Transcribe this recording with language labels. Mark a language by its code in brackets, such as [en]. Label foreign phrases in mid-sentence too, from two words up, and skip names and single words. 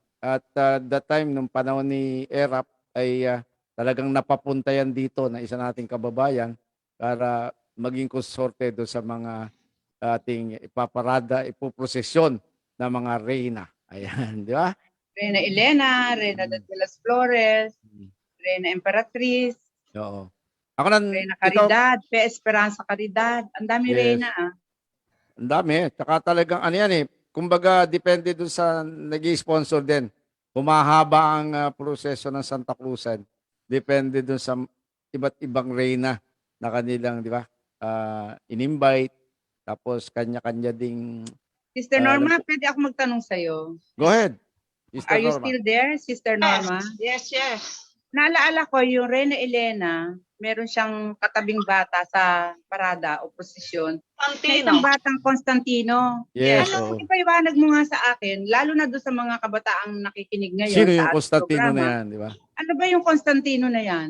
[en] At that time, [tl] nung panahon ni Erap, ay talagang napapunta yan dito na isa nating kababayan para maging konsorte doon sa mga ating ipaparada, ipoprosesyon ng mga reyna. Ayan, di ba? Reyna Elena, Reyna de las Flores, Reyna Emperatriz, Oo. Ako nan, Reyna Caridad, Pe Esperanza Caridad. Ang dami Yes. Reyna. Ang dami. Tsaka talagang ano yan eh. Kumbaga, depende dun sa nag-sponsor din. Humahaba ang proseso ng Santa Cruzan. Depende dun sa iba't ibang reyna na kanilang, di ba? In-invite. Tapos kanya-kanya ding Sister Ah, Norma, pwede ako magtanong sa'yo. [en] go ahead, Sister Are you Norma. still there, Sister Yes, Norma? yes. [tl] Naalala ko yung Reyna Elena, meron siyang katabing bata sa parada o prosesyon na isang Santino. batang Constantino. Yes, Ano, oo. ipaliwanag mo nga sa akin, lalo na doon sa mga kabataang nakikinig ngayon Sino sa yung ating Constantino na programa. yan, di ba? Ano ba yung Constantino na yan?